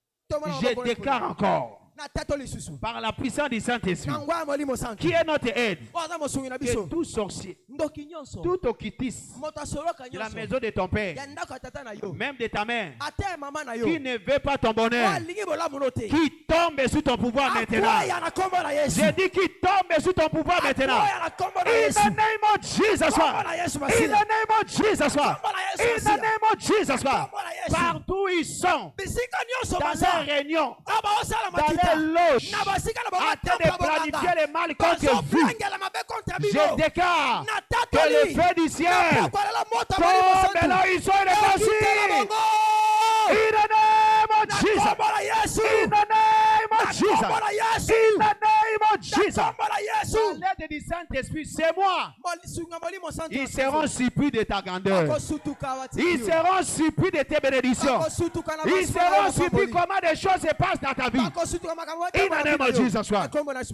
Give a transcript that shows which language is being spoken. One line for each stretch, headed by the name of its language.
French: Je déclare encore par la puissance du Saint-Esprit qui est notre aide que tout sorcier, tout okitis de la maison de ton père, même de ta mère, qui ne veut pas ton bonheur, qui tombe sous ton pouvoir maintenant. J'ai dit qui tombe sous ton pouvoir maintenant.
English: In the name of Jesus Christ. In the name of Jesus Christ. In the name of Jesus Christ.
French: Partout ils sont, dans les réunions, dans les loges, en train de planifier le mal contre vous. Je déclare que le feu du ciel tombe là, ils sont réconciliés.
English: In the name of Jesus. In the name of Jesus. In the name of Jesus.
French: Par l'aide du Saint-Esprit, c'est moi. Ils seront surpris de ta grandeur. Ils seront surpris de tes bénédictions. Ils seront surpris comment des choses se passent dans ta vie.
English: In the name of Jesus Christ.